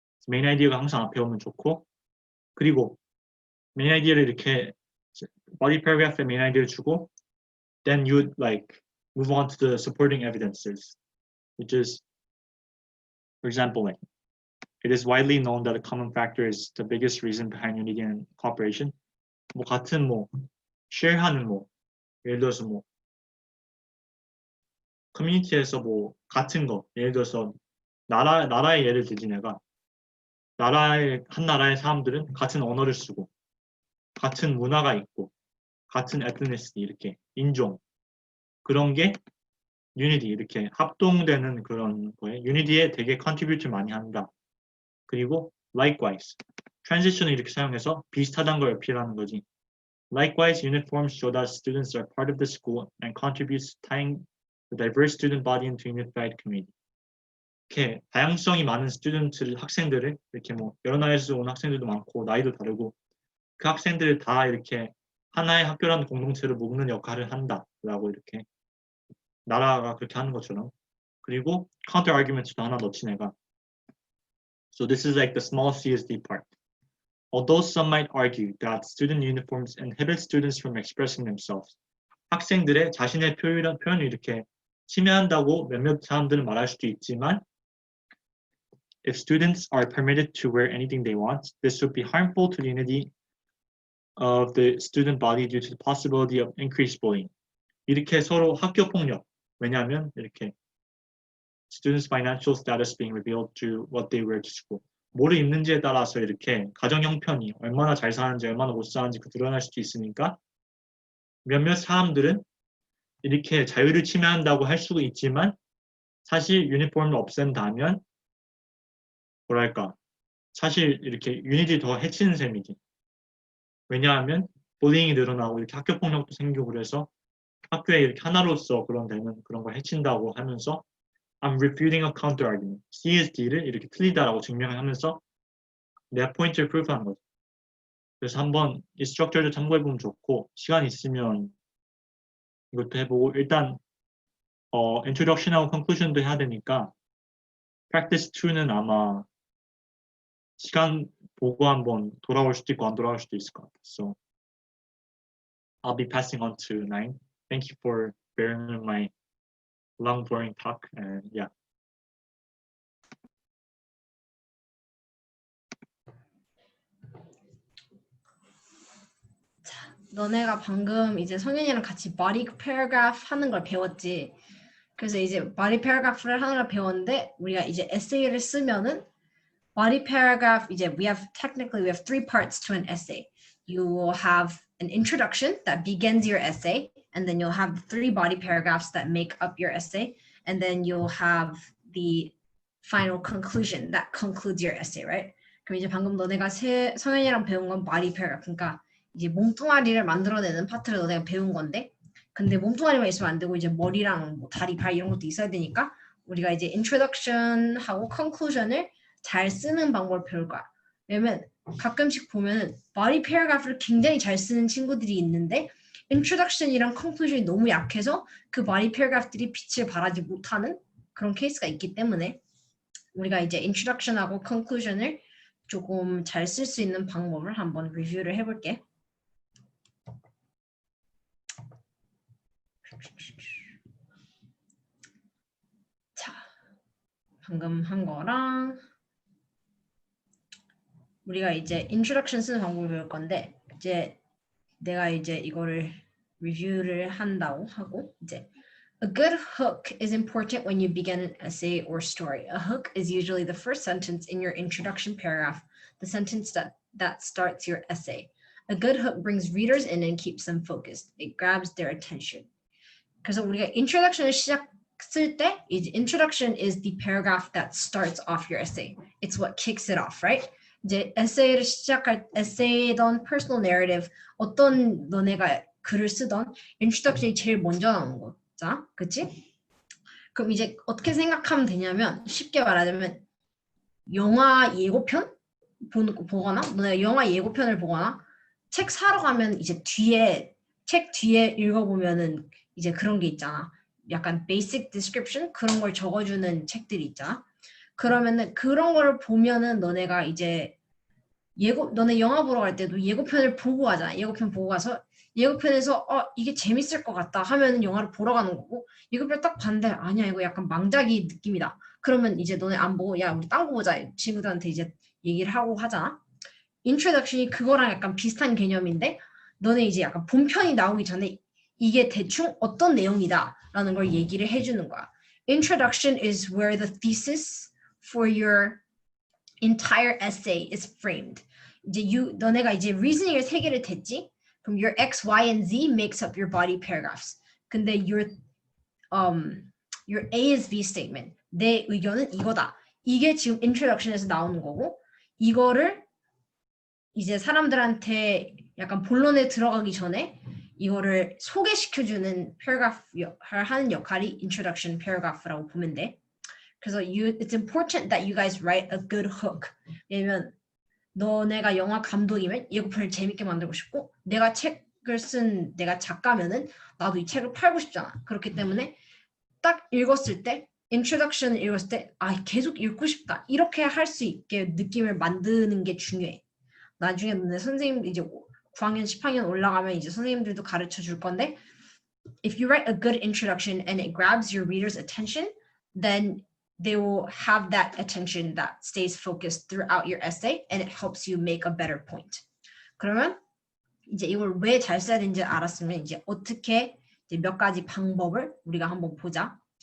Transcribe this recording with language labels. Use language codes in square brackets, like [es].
[ko] 메인 아이디어가 항상 앞에 오면 좋고 그리고 메인 아이디어를 이렇게 body paragraph에 메인 아이디어를 주고 [en] then you would like move on to the supporting evidences, which is, for example, like it is widely known that a common factor is the biggest reason behind unity and cooperation. [ko] 뭐 같은 뭐 share하는 뭐 예를 들어서 뭐 커뮤니티에서 뭐 같은 거 예를 들어서 나라의 예를 들지 내가 한 나라의 사람들은 같은 언어를 쓰고 같은 문화가 있고 같은 ethnicity 이렇게 인종 그런 게 unity 이렇게 합동되는 그런 거에 unity에 되게 contribute 많이 한다. 그리고 likewise transition을 이렇게 사용해서 비슷하다는 걸 어필하는 거지. [en] Likewise, uniforms show that students are part of the school and contributes to tying the diverse student body into a unified community. [ko] 이렇게 다양성이 많은 학생들을 이렇게 뭐 여러 나라에서 온 학생들도 많고 나이도 다르고 그 학생들을 다 이렇게 하나의 학교라는 공동체로 묶는 역할을 한다라고 이렇게 나라가 그렇게 하는 것처럼 그리고 counter arguments도 하나 넣지 내가. [en] So this is like the small CSD part. Although some might argue that student uniforms inhibit students from expressing themselves, [ko] 학생들의 자신의 표현을 이렇게 침해한다고 몇몇 사람들은 말할 수도 있지만, [en] if students are permitted to wear anything they want, this would be harmful to the unity of the student body due to the possibility of increased bullying. [ko] 이렇게 서로 학교 폭력. 왜냐하면 이렇게 [en] students' financial status being revealed through what they wear to school. [ko] 뭐를 입는지에 따라서 이렇게 가정 형편이 얼마나 잘 사는지 얼마나 못 사는지 드러날 수도 있으니까 몇몇 사람들은 이렇게 자유를 침해한다고 할 수도 있지만 사실 유니폼을 없앤다면 뭐랄까 사실 이렇게 유닛이 더 해치는 셈이지. 왜냐하면 bullying이 늘어나고 이렇게 학교 폭력도 생기고 그래서 학교에 이렇게 하나로서 그런 되는 그런 걸 해친다고 하면서 [en] I'm refuting a counter argument. [ko] C is D를 이렇게 틀리다라고 증명하면서 내 포인트를 프루프하는 거죠. 그래서 한번 이 스트럭처를 참고해보면 좋고 시간 있으면 이것도 해보고 일단 introduction하고 conclusion도 해야 되니까 practice 2는 아마 시간 보고 한번 돌아올 수도 있고 안 돌아올 수도 있을 것 같아요. [en] So I'll be passing on to 9. Thank you for bearing with my long boring talk and yeah. [ko] 너네가 방금 이제 성현이랑 같이 body paragraph 하는 걸 배웠지. 그래서 이제 body paragraph를 하는 걸 배웠는데 우리가 이제 에세이를 쓰면은 body paragraph 이제 [en] we have 3 parts to an essay. You will have an introduction that begins your essay, and then you'll have the 3 body paragraphs that make up your essay, and then you'll have the final conclusion that concludes your essay, right? [ko] 그럼 이제 방금 너네가 성현이랑 배운 건 body paragraph, 그러니까 이제 몸뚱아리를 만들어내는 파트를 너네가 배운 건데, 근데 몸뚱아리만 있으면 안 되고 이제 머리랑 뭐 다리, 발 이런 것도 있어야 되니까 우리가 이제 introduction하고 conclusion을 잘 쓰는 방법을 배울 거야. 왜냐면 가끔씩 보면은 body paragraph를 굉장히 잘 쓰는 친구들이 있는데 introduction이랑 conclusion이 너무 약해서 그 body paragraph들이 빛을 발하지 못하는 그런 케이스가 있기 때문에 우리가 이제 introduction하고 conclusion을 조금 잘 쓸 수 있는 방법을 한번 리뷰를 해볼게. 자, 방금 한 거랑 우리가 이제 introduction 쓰는 방법을 배울 건데 이제 내가 이제 이거를 리뷰를 한다고 하고 이제 [en] A good hook is important when you begin an essay or story. A hook is usually the first sentence in your introduction paragraph, the sentence that starts your essay. A good hook brings readers in and keeps them focused. It grabs their attention. [ko] 그래서 우리가 introduction을 시작 쓸 때 이제 [en] introduction is the paragraph that starts off your essay. It's what kicks it off, right? [ko] 이제 에세이를 시작할 에세이든 personal narrative 어떤 너네가 글을 쓰던 introduction이 제일 먼저 나오는 거잖아, 그치? 그럼 이제 어떻게 생각하면 되냐면 쉽게 말하자면 영화 예고편 보거나 너네가 영화 예고편을 보거나 책 사러 가면 이제 책 뒤에 읽어보면은 이제 그런 게 있잖아. 약간 basic description 그런 걸 적어주는 책들이 있잖아. 그러면은 그런 거를 보면은 너네가 이제 너네 영화 보러 갈 때도 예고편을 보고 가잖아. 예고편 보고 가서 예고편에서 이게 재밌을 것 같다 하면은 영화를 보러 가는 거고 예고편 딱 봤는데 아니야 이거 약간 망작이 느낌이다. 그러면 이제 너네 안 보고 야 우리 딴 거 보자. 친구들한테 이제 얘기를 하고 하잖아. 인트로덕션이 그거랑 약간 비슷한 개념인데 너네 이제 약간 본편이 나오기 전에 이게 대충 어떤 내용이다라는 걸 얘기를 해주는 거야. [en] Introduction is where the thesis for your entire essay is framed. [ko] 이제 너네가 이제 reasoning을 3개를 댔지. 그럼 [en] your X, Y, and Z makes up your body paragraphs. [ko] 근데 [en] your A is B statement. [ko] 내 의견은 이거다. 이게 지금 introduction에서 나오는 거고 이거를 이제 사람들한테 약간 본론에 들어가기 전에 이거를 소개시켜주는 paragraph를 하는 역할이 introduction paragraph라고 보면 돼. 그래서 [en] it's important that you guys write a good hook. [ko] 왜냐면 너네가 영화 감독이면 예고편을 재밌게 만들고 싶고 내가 책을 쓴 내가 작가면은 나도 이 책을 팔고 싶잖아. 그렇기 때문에 딱 읽었을 때 introduction을 읽었을 때 계속 읽고 싶다. 이렇게 할 수 있게 느낌을 만드는 게 중요해. 나중에 너네 선생님 이제 9학년, 10학년 올라가면 이제 선생님들도 가르쳐 줄 건데 [en] if you write a good introduction and it grabs your reader's attention, then they will have that attention that stays focused throughout your essay and it helps you make a better point. [ko] 그러면 이제 이걸 왜 잘 써야 되는지 알았으면 이제 어떻게 이제 몇 가지 방법을 우리가 한번 보자.